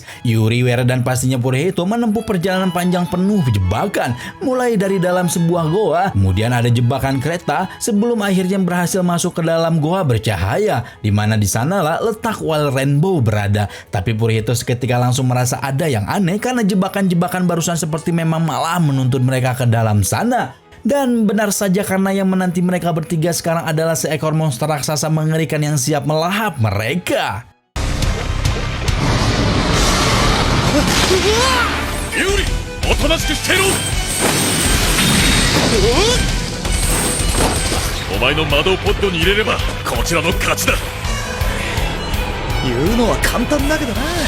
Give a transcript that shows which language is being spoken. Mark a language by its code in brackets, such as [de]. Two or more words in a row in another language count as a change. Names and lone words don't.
[id] Yuri, Weird, dan pastinya Purohito menempuh perjalanan panjang penuh jebakan, mulai dari dalam sebuah goa, kemudian ada jebakan kereta, sebelum akhirnya berhasil masuk ke dalam goa bercahaya, di mana di sanalah letak Wild Rainbow berada. Tapi Purohito seketika langsung merasa ada yang aneh karena jebakan-jebakan barusan seperti memang malah menuntun mereka ke dalam sana. Dan benar saja, karena yang menanti mereka bertiga sekarang adalah seekor monster raksasa mengerikan yang siap melahap mereka. [ja] Yuri, おとなしくしてろ。お前の魔導ポッドに入れればこちらの勝ちだ。言うのは簡単だけどな。